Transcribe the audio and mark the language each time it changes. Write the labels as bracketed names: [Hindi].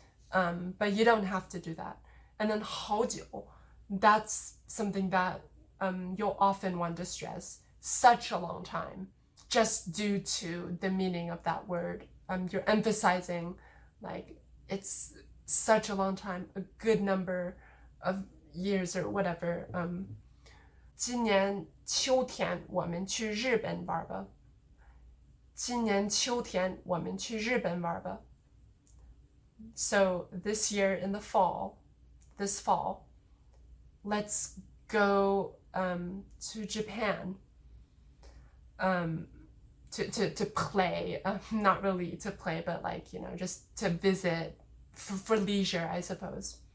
[English] But you don't have to do that. And then 好久, that's something that you'll often want to stress. Such a long time, just due to the meaning of that word. You're emphasizing it's such a long time, a good number of years or whatever. [Chinese] 今年秋天我们去日本玩吧. 今年秋天我们去日本玩吧. [English] So this year in the fall, this fall, let's go to Japan to play. Not really to play, but just to visit for leisure, I suppose.